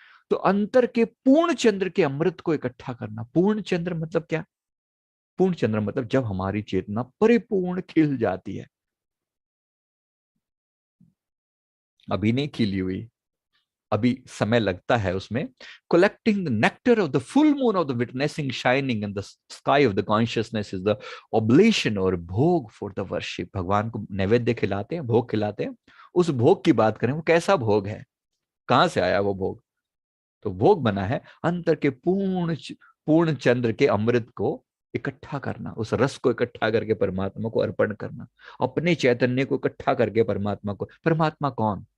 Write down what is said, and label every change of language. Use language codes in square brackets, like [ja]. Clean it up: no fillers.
[hi] तो अंतर के पूर्ण चंद्र के अमृत को इकट्ठा करना। पूर्ण चंद्र मतलब क्या? पूर्ण चंद्र मतलब जब हमारी चेतना परिपूर्ण खिल जाती है। अभी नहीं खिली हुई, अभी समय लगता है उसमें। [en] collecting the nectar of the full moon of the witnessing shining in the sky of the consciousness is the oblation [hi] और भोग [en] for the worship। [hi] भगवान को नैवेद्य खिलाते हैं, भोग खिलाते हैं। उस भोग की बात करें, वो कैसा भोग है, कहां से आया वो भोग? तो भोग बना है अंतर के पूर्ण चंद्र के अमृत को इकट्ठा करना, उस रस को इकट्ठा करके परमात्मा को अर्पण करना, अपने चैतन्य को इकट्ठा करके परमात्मा को। परमात्मा कौन?